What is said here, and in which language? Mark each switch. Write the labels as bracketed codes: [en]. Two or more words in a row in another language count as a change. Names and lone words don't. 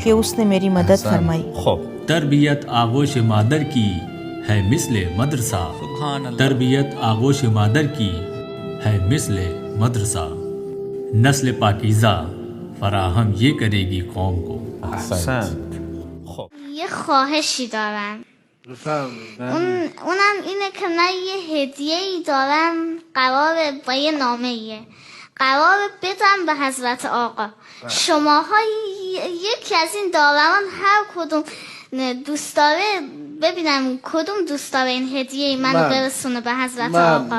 [ur] کہ اس نے میری مدد فرمائی. خوب. تربیت آغوش مادر کی ہے مثل مدرسہ. [ar] سبحان اللہ. [ur] تربیت آغوش مادر کی ہے مثل مدرسہ. نسل پاکیزہ فراہم یہ کرے گی قوم کو. احسن. [fa] یه خواهشی دارم. اونم اینه که من یه هدیه‌ای دارم، قراره با یه نامه‌ایه قراره بدم به حضرت آقا. شماها یکی از این داوران هر کدوم دوست داره، ببینم کدوم دوست داره این هدیه منو برسونه به حضرت آقا.